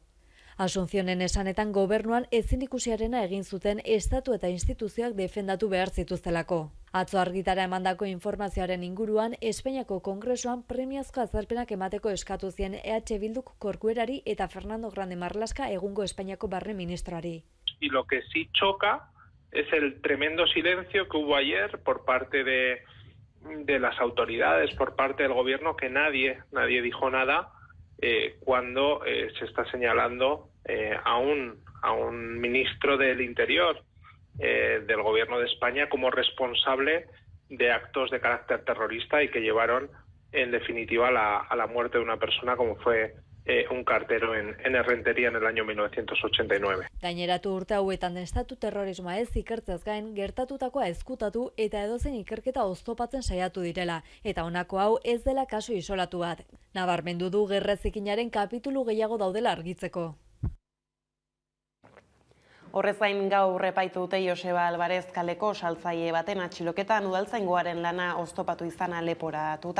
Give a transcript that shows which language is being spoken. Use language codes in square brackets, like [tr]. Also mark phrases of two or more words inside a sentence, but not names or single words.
[eu] Asuncionen esanetan gobernuan ezin ikusiarena egin zuten estatu eta instituzioak defendatu behar zituztelako. Atzo argitara emandako informazioaren inguruan, Espainiako Kongresuan premiazko azalpenak emateko eskatu zien EH Bilduk Corcuerari eta Fernando Grande Marlaska egungo Espainiako barne ministroari. [es] Y lo que sí choca es el tremendo silencio que hubo ayer por parte de las autoridades, por parte del gobierno, que nadie dijo nada cuando se está señalando a un ministro del Interior del Gobierno de España como responsable de actos de carácter terrorista y que llevaron en definitiva a la muerte de una persona como fue un cartero en Errenteria en el año 1989. [eu] Gaineratu urte hauetan estatu terrorismoa ez ikertzeaz gain, gertatutakoa ezkutatu eta edozein ikerketa oztopatzen saiatu direla, eta honako hau ez dela kasu isolatu bat. Nabarmendu du gerra zikinaren kapitulu gehiago daudela argitzeko. Horrez gain gaur epaitu dute Joseba Alvarez kaleko saltzaile baten atxiloketan udaltzaingoaren lana oztopatu izana leporatuta.